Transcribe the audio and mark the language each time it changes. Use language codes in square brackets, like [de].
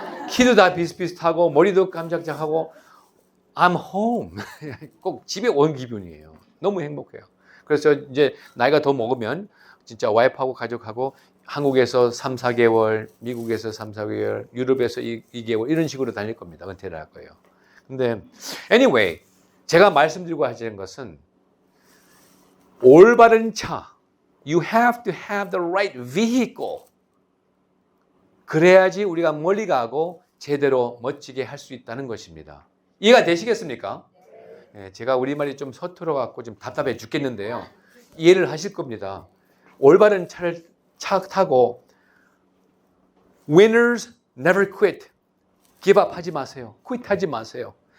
[ko] 키도 다 비슷비슷하고 머리도 깜짝짝하고 [en] I'm home. [ko] 꼭 집에 온 기분이에요. 너무 행복해요. 그래서 이제 나이가 더 먹으면 진짜 와이프하고 가족하고 한국에서 3, 4개월, 미국에서 3, 4개월, 유럽에서 2개월 이런 식으로 다닐 겁니다. 은퇴를 할 거예요. [en] 근데 anyway, [ko] 제가 말씀드리고 하시는 것은 올바른 차, [en] you have to have the right vehicle. [ko] 그래야지 우리가 멀리 가고 제대로 멋지게 할 수 있다는 것입니다. 이해가 되시겠습니까? 네, 제가 우리말이 좀 서툴어 갖고 좀 답답해 죽겠는데요. 이해를 하실 겁니다. 올바른 차 타고 [en] winners never quit. give up [ko] 하지 마세요. quit 하지 마세요.